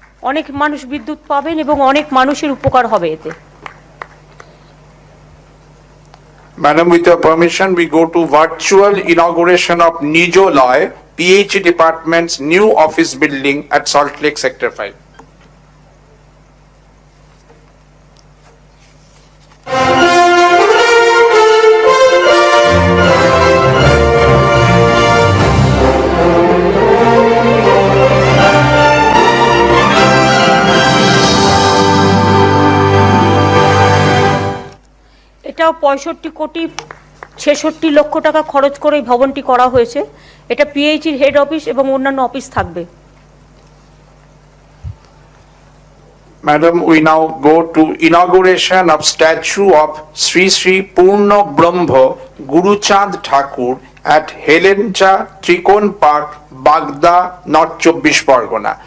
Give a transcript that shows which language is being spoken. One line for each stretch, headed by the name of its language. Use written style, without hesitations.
Bangla: অনেক মানুষ বিদ্যুৎ পাবেন এবং অনেক মানুষের উপকার হবে এতে।
English: Madam, with your permission, we go to virtual inauguration of Nijoloy, PH Department's new office building at Salt Lake Sector 5.
Bangla: এটাও 65,66,00,000 টাকা খরচ করে এই ভবনটি করা হয়েছে। এটা পিএইচির হেড অফিস এবং অন্যান্য অফিস থাকবে।
English: Madam, we now go to inauguration of statue of Sri Sri Purna Brahma Guruchand Thakur at Helencha Trikon Park, Bagda, North 24 Pargona.